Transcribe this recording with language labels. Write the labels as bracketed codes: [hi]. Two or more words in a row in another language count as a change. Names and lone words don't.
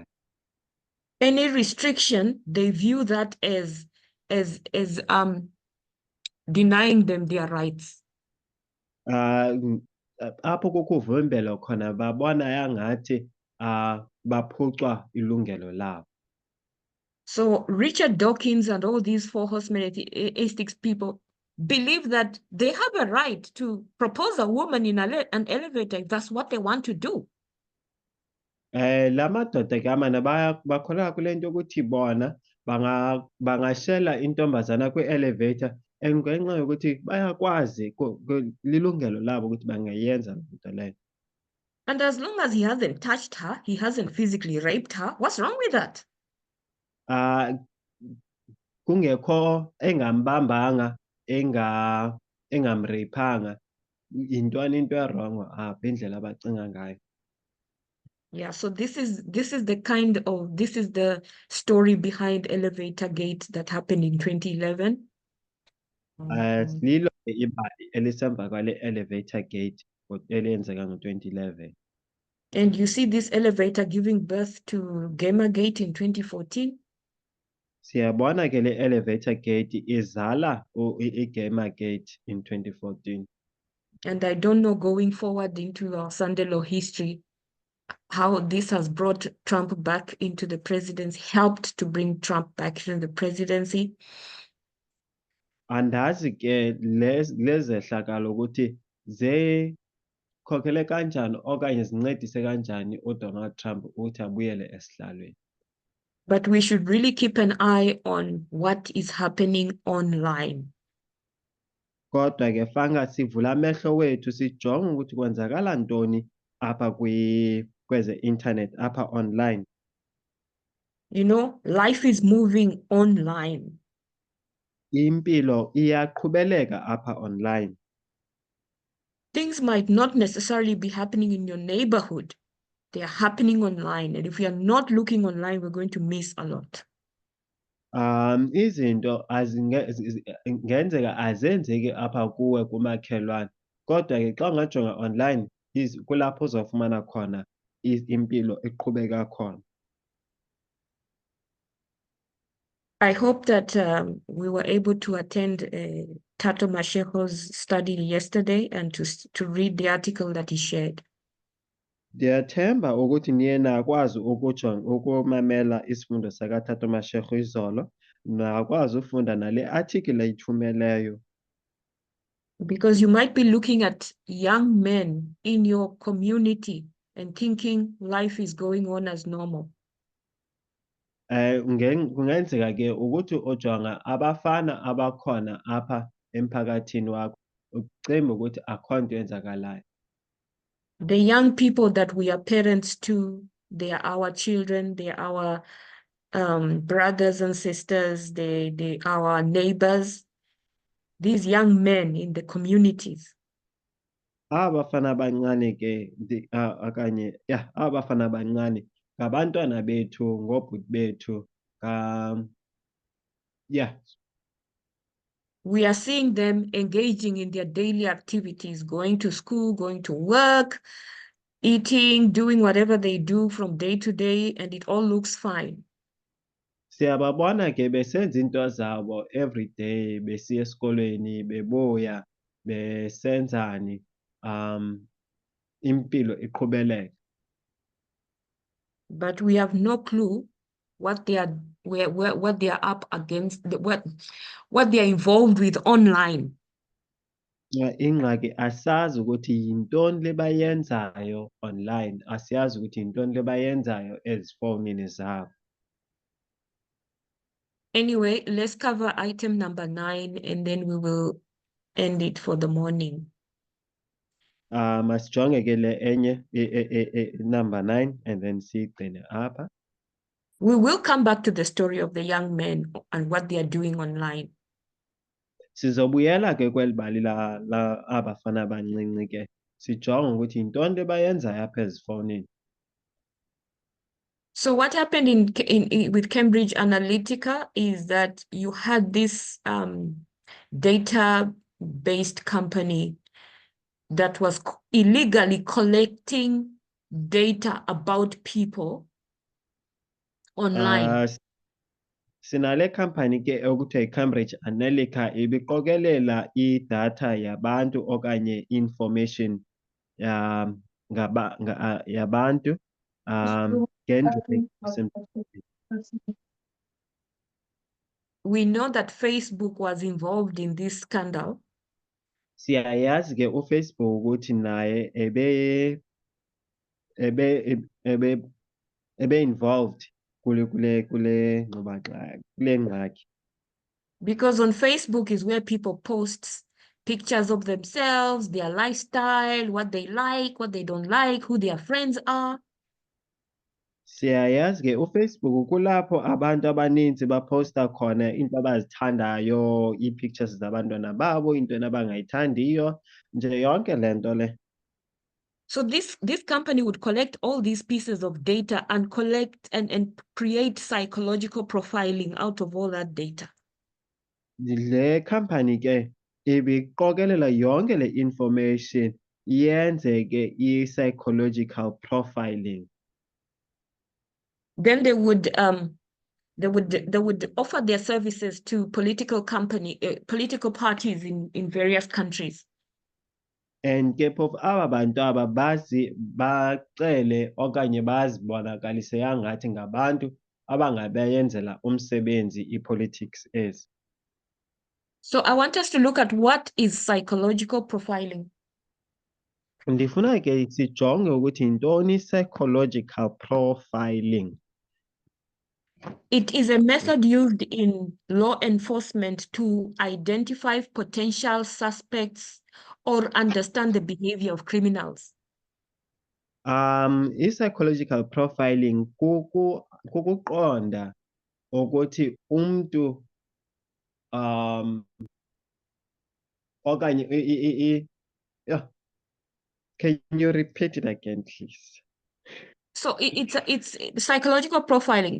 [en] Any restriction, they view that as denying them their rights. [xh] Apho kukho uvimbelo khona babona yangathi baphucwa ilungelo labo. [en] So Richard Dawkins and all these four horsemen atheistics people believe that they have a right to propose a woman in an elevator if that's what they want to do. [xh] La madoda ke amane bakholelwa kule nto ukuthi bona bangashela intombazana kwi-elevator and ngenxa yokuthi bayakwazi lilungelo labo ukuthi bangayenza loo nto leyo. [en] And as long as he hasn't touched her, he hasn't physically raped her, what's wrong with that? [xh] Kungekho engambambanga engamreyphanga yintoni into erongo apha indlela abacinga ngayo. [en] Yeah, so this is the story behind Elevator Gate that happened in 2011. [xh] Lilo ke ibali elisemva kwale elevator gate elenzeka ngo-2011. [en] And you see this elevator giving birth to Gamergate in 2014. [xh] Siyabona ke le elevator gate izala iGamergate in 2014. [en] And I don't know, going forward into our Sunday law history, how this has brought Trump back into the presidency, helped to bring Trump back into the presidency. [xh] Andazi ke lezehlakalo ukuthi zekhokhele kanjani okanye zincedise kanjani uDonald Trump ukuthi abuyele esihlalweni. [en] But we should really keep an eye on what is happening online. [xh] Kodwa ke fanga sivula amehlo wethu sijonge ukuthi kwenzakala ntoni apha kweze internet apha online. [en] You know, life is moving online. [xh] Impilo iyaqhubeleka apha online. [en] Things might not necessarily be happening in your neighborhood. They are happening online. And if we are not looking online, we're going to miss a lot. [xh] Izinto ngenzeka azenzeki apha kuwe kumakhelwane. Kodwa ke xa ungajonga online kulapho uzofumana khona impilo iqhubeka khona. [en] I hope that we were able to attend Tato Masheho's study yesterday and to read the article that he shared. [xh] Ndiyathemba ukuthi niye nakwazi ukumamela isifundo sakaTato Mashego izolo, nakwazi ufunda nale article ayithumeleyo. [en] Because you might be looking at young men in your community and thinking life is going on as normal. [xh] Kungenzeka ke ukuthi ujonga abafana abakhona apha emphakathini wakho ucimba ukuthi akho nto yenzakalayo. [en] The young people that we are parents to, they are our children, they are our brothers and sisters, they are our neighbors, these young men in the communities. [xh] Abafana abancane ke akanye abafana abancane ngabantwana bethu ngobhuti bethu [en] We are seeing them engaging in their daily activities, going to school, going to work, eating, doing whatever they do from day to day, and it all looks fine. [xh] Siyababona ke besenza into zabo [en] every day, [xh] besiya esikolweni, bebuya, besenzani, impilo iqhubeleka. [en] But we have no clue what they are what they are up against, what they are involved with online. [xh] Ingxaki asazi ukuthi yintoni le bayenzayo online, asiyazi ukuthi yintoni le bayenzayo ezifonini zabo. [en] Anyway, let's cover item number 9 and then we will end it for the morning. [xh] Masijonge ke le enye number 9 [en] and then [xh] siyigcine apha. [en] We will come back to the story of the young men and what they are doing online. [xh] Sizobuyela ke kweli bali la abafana abancinci ke sijonge ukuthi yintoni le bayenzayo apha ezifonini. [en] So what happened with Cambridge Analytica is that you had this data-based company that was illegally collecting data about people online. [xh] Sinale company ke okuthiwa iCambridge Analytica ibiqokelela idatha yabantu okanye information yabantu ngendlela [en] We know that Facebook was involved in this scandal. [xh] Siyayazi ke uFacebook ukuthi naye ebe involved kule ngxaki. [en] Because on Facebook is where people post pictures of themselves, their lifestyle, what they like, what they don't like, who their friends are. [xh] Siyayazi ke uFacebook kulapho abantu abaninzi baposta khona into abazithandayo, ii-pictures zabantwana babo, into abangayithandiyo, nje yonke le nto le. [en] So this company would collect all these pieces of data and collect and create psychological profiling out of all that data. [xh] Le company ke ibiqokelela yonke le information yenze ke [en] i-psychological profiling. Then they would offer their services to political parties in various countries. [xh] And ke phofu aba bantu aba bacele okanye bazibonakalise yangathi ngabantu abangabayenzela umsebenzi i-politics ezi. [en] So I want us to look at what is psychological profiling. [xh] Ndifuna ke sijonge ukuthi yintoni [en] psychological profiling. It is a method used in law enforcement to identify potential suspects or understand the behavior of criminals. I-psychological profiling [xh] kukuqonda ukuthi umntu okanye [en] can you repeat it again, please? So it's psychological profiling.